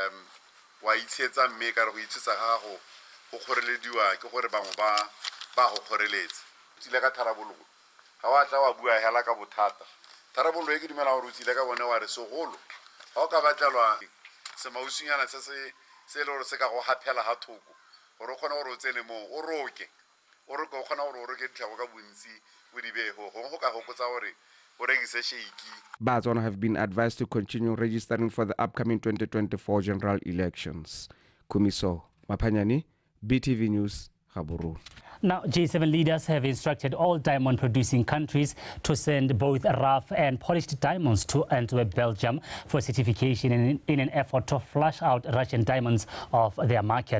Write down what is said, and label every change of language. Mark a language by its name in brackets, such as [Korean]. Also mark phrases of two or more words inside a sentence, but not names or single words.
[Tswana] wa itshetsa mme ka re go itshetsa ga gago go kgorelediwa ke gore bangwe ba go kgoreletsa tsile ka tharabololo ga wa tla wa bua hela ka bothata tharabololo e ke dumela gore o tsile ka bone wa re segolo ga o ka batlelwa semausinyana se le gore se ka go haphela ga thoko gore o kgone gore o tsene moo o roke o kgona gore o roke ditlhago ka bontsi o di beho gongwe go ka gopotsa gore o rekise shake. [English] Batswana have been advised to continue registering for the upcoming 2024 general elections. Kumiso Mapanyani, BTV News, Gaborone. Now, G7 leaders have instructed all diamond-producing countries to send both rough and polished diamonds to Antwerp, Belgium, for certification in an effort to flush out Russian diamonds off their market.